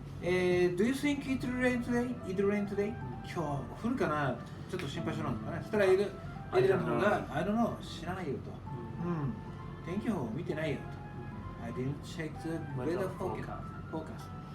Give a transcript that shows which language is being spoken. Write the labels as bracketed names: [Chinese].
[English] Do you think it'll rain today? It'll rain today? [Japanese] 今日降るかな？ちょっと心配性なんですかね。そしたらエルの方が [English] I don't know [Japanese] 知らないよと。天気予報見てないよと。 [English] I didn't check the weather forecast.